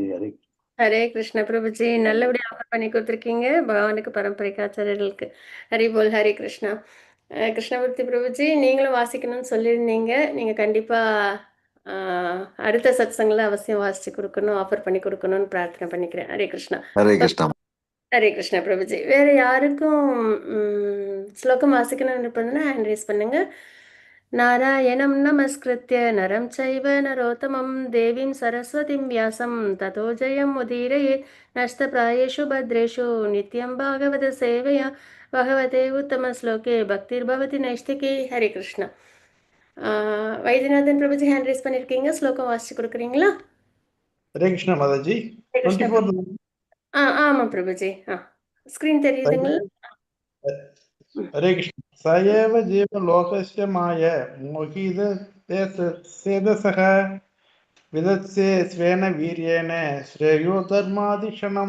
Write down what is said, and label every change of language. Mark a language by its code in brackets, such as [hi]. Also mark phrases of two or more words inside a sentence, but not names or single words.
[ta] ஹரே கிருஷ்ண பிரபுஜி நல்லபடியா ஆஃபர் பண்ணி கொடுத்துருக்கீங்க பகவானுக்கு பரம்பரைக்கு ஆச்சாரியர்களுக்கு. ஹரி போல் ஹரி கிருஷ்ணா. கிருஷ்ணமூர்த்தி பிரபுஜி நீங்களும் வாசிக்கணும்னு சொல்லியிருந்தீங்க. நீங்க கண்டிப்பா அடுத்த சத்சங்கில் அவசியம் வாசிச்சு கொடுக்கணும், ஆஃபர் பண்ணி கொடுக்கணும்னு பிரார்த்தனை பண்ணிக்கிறேன். ஹரே கிருஷ்ணா. हरे कृष्णा। ஹரே கிருஷ்ணா பிரபுஜி. வேற யாருக்கும் ஸ்லோகம் வாசிக்கணும்னு இருப்பதுன்னா [en] hand raise [ta] பண்ணுங்க. [sa] नारायणं नमस्कृत्य नरं चैव नरोत्तमं देवीं सरस्वतीं व्यासं ततो जयमुदीरयेत् नष्टप्रायेषु भद्रेषु नित्यं भागवतसेवया भगवते उत्तमश्लोके भक्तिर्भवति नैष्टिकी. [ta] ஹரே கிருஷ்ணா. வைத்தியநாதன் பிரபுஜி [en] hand raise [ta] பண்ணியிருக்கீங்க, ஸ்லோகம் வாசிச்சு கொடுக்குறீங்களா? ஹரே கிருஷ்ணா மாதாஜி. ஹரே கிருஷ்ணா. 24 ஆமாம் பிரபுஜி. ஸ்க்ரீன் தெரியுதுங்களா? ஹரே கிருஷ்ணா. [sa] सयेव जीव लोकस्य माय मोहित चेतसक विदत्से स्वेन वीरियेन श्रेयो धर्माधिषणम्.